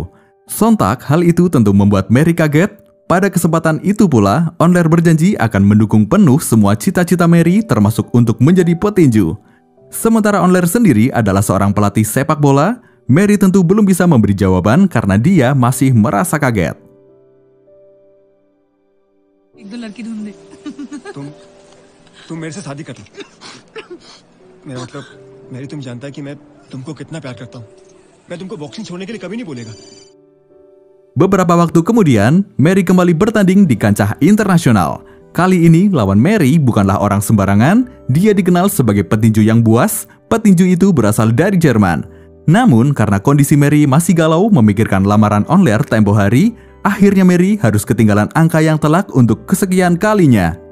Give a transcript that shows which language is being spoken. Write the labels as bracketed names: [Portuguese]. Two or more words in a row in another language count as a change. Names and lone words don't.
[Indonesian] Sontak, hal itu tentu membuat Mary kaget. Pada kesempatan itu pula, Onler berjanji akan mendukung penuh semua cita-cita Mary termasuk untuk menjadi petinju. Sementara Onler sendiri adalah seorang pelatih sepak bola, Mary tentu belum bisa memberi jawaban karena dia masih merasa kaget. [Hindi] एक दो लड़की ढूंढ दे। तुम मेरे से शादी कर लो। मेरा मतलब मेरी तुम जानता है कि मैं तुमको कितना प्यार करता हूँ। मैं तुमको बॉक्सिंग छोड़ने के लिए कभी नहीं बोलेगा। [Indonesian] Beberapa waktu kemudian, Mary kembali bertanding di kancah internasional. Kali ini lawan Mary bukanlah orang sembarangan, dia dikenal sebagai petinju yang buas. Petinju itu berasal dari Jerman. Namun karena kondisi Mary masih galau memikirkan lamaran Onler tempo hari, akhirnya Mary harus ketinggalan angka yang telak untuk kesekian kalinya.